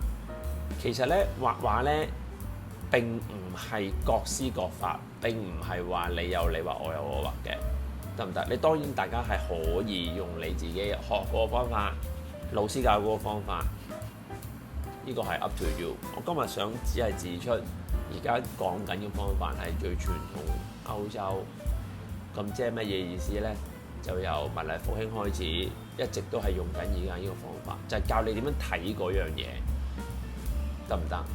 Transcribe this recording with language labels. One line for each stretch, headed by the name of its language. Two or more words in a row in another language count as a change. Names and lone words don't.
Cantonese: 其實咧畫畫咧並唔係各施各法，並唔係話你有你畫，我有我畫嘅，得唔得？你當然大家係可以用你自己學嗰個方法，老師教嗰個方法。呢個係
English: up to you。
Cantonese: 我今日想只係指出，而家講緊嘅方法係最傳統歐洲。咁即係乜嘢意思咧？就由文藝復興開始，一直都係用緊而家呢個方法，就係教你點樣睇嗰樣嘢，得唔得？